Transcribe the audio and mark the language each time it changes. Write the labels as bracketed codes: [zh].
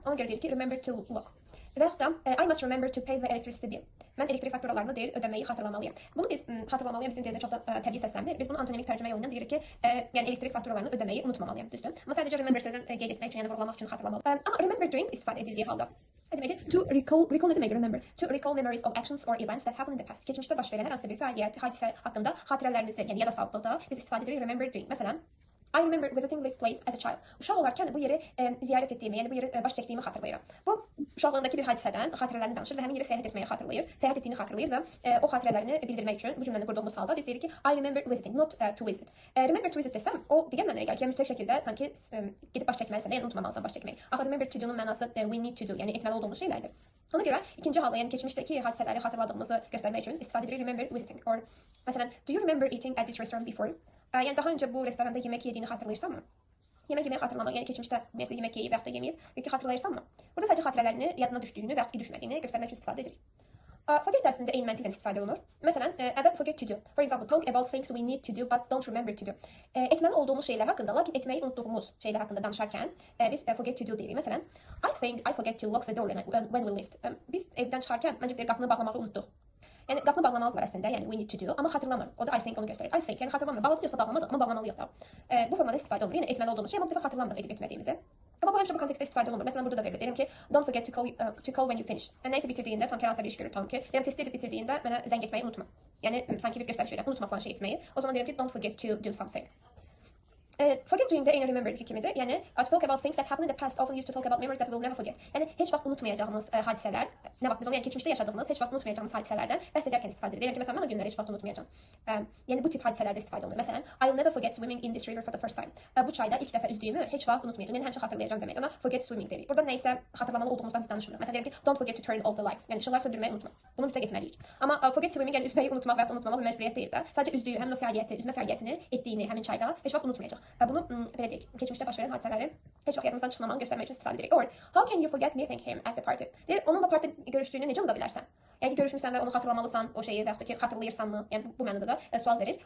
[az] Ona görə deyir ki [en] remember to lock. [az] Və yaxud da [en] I must remember to pay the electricity bill. [az] Mən elektrik fakturalarını deyir ödəməyi xatırlamalıyam. Bunu biz xatırlamalıyam bizim dildə çox da təbii səslənmir. Biz bunu antonimik tərcümə yolu ilə deyirik ki, yəni elektrik fakturalarını ödəməyi unutmamalıyam, düzdür? Amma sadəcə remember sözünü qeyd etmək üçün, yəni vurğulamaq üçün xatırlamalıyam. Amma [en] remember doing [az] istifadə edildiyi halda ne deməkdir? [en] To recall [az] ne deməkdir? [en] Remember. To recall memories of actions or events that happened in the past. [az] Keçmişdə baş verən hər hansı bir fəaliyyət, hadisə haqqında xatirələrinizi, yəni yada saldıqda biz istifadə edirik remember doing. Məsələn, [en] I remember visiting this place as a child. [az] Uşaq olarkən bu yeri ziyarət etdiyimi, yəni bu yeri baş çəkdiyimi xatırlayıram. Bu uşaqlığındakı bir hadisədən xatirələrini danışır və həmin yerə səyahət etməyi xatırlayır, səyahət etdiyini xatırlayır və o xatirələrini bildirmək üçün bu cümləni qurduğumuz halda biz deyirik ki, [en] I remember visiting, not to visit. Remember to visit [az] desəm, o digər mənaya gəlir ki, mütləq şəkildə sanki gedib baş çəkməlisən, yəni unutmamalısan baş çəkməyi. Axı [en] remember to do- [az] nun mənası [en] we need to do, [az] yəni etməli olduğumuz şeylərdir. Ona görə ikinci halda, yəni keçmişdəki hadisələri xatırladığımızı göstərmək üçün istifadə edirik [en] remember visiting. Or məsələn, do you remember eating at this restaurant before? [az] Yəni daha öncə bu restoranda yemək yediyini xatırlayırsanmı? Yemək yeməyi xatırlamaq, yəni keçmişdə ümumiyyətlə yemək yeyib və yaxud da yeməyib, peki xatırlayırsanmı? Burada sadəcə xatirələrini yadına düşdüyünü və yaxud da düşmədiyini göstərmək üçün istifadə edirik. Forget əslində eyni məntiqlə istifadə olunur. Məsələn, [en] about forget to do. For example, talk about things we need to do but don't remember to do. [az] Etməli olduğumuz şeylər haqqında, lakin etməyi unutduğumuz şeylər haqqında danışarkən biz forget to do deyirik. [en] Məsələn, I think I forget to lock the door when we left. [az] Biz evdən çıxarkən məncə qapını bağlamağı unutduq. Yəni qapını bağlamalıyıq əslində, yəni [en] we need to do, [az] amma xatırlamır. O da [en] I think [az] onu göstərir. [en] I think, [az] yəni xatırlamır. Bağladıysa bağlamadıq, amma bağlamalıyıq da. Bu formada istifadə olunur. Yəni etməli olduğumuz şey, amma bu dəfə xatırlamırıq edib etmədiyimizi. Amma bu həmişə bu kontekstdə istifadə olunur. Məsələn, burada da verilir. Deyirəm ki, [en] don't forget to call when you finish. [az] Nəysə bitirdiyində, tam ki, hansısa bir iş görür, tam ki, deyirəm testi edib bitirdiyində mənə zəng etməyi unutma. Yəni sanki bir göstəriş verir, unutma falan şey etməyi. O zaman deyirəm ki, [en] don't forget to do something. Forget doing [az] də eyni remember kimidir. Yəni [en] to talk about things that happened in the past often used to talk about memories that we'll never forget. [az] Yəni heç vaxt unutmayacağımız hadisələr, nə vaxt biz onu yəni keçmişdə yaşadığımız, heç vaxt unutmayacağımız hadisələrdən bəhs edərkən istifadə edilir. Yəni ki, məsələn, mən o günləri heç vaxt unutmayacağam. Yəni bu tip hadisələrdə istifadə olunur. Məsələn, [en] I'll never forget swimming in this river for the first time. [az] Bu çayda ilk dəfə üzdüyümü heç vaxt unutmayacağam. Yəni həmişə xatırlayacağam demək. Ona [en] forget swimming [az] deyirik. Burada nəyisə xatırlamalı olduğumuzdan biz danışmırıq. Məsələn, deyirəm ki, [en] don't forget to turn off the light. [az] Yəni işıqları söndürməyi unutma. Bunu mütləq etməliyik. Amma [en] forget swimming [az] yəni üzməyi unutmaq və ya unutmamaq bir məcburiyyət deyil də. Sadəcə üzdüyü həmin o fəaliyyəti, üzmə fəaliyyətini etdiyini həmin çayda heç vaxt unutmayacaq. Bunu belə deyək, keçmişdə baş verən hadisələri heç vaxt yadımızdan çıxmamağını göstərmək üçün istifadə edirik. [en] Or how can you forget meeting him at the party? [az] Deyir, onunla partide görüşdüyünü necə unuda bilərsən? Yəni görüşmüsən və onu xatırlamalısan o şeyi və yaxud da ki, xatırlayırsanmı? Yəni bu mənada da sual verir.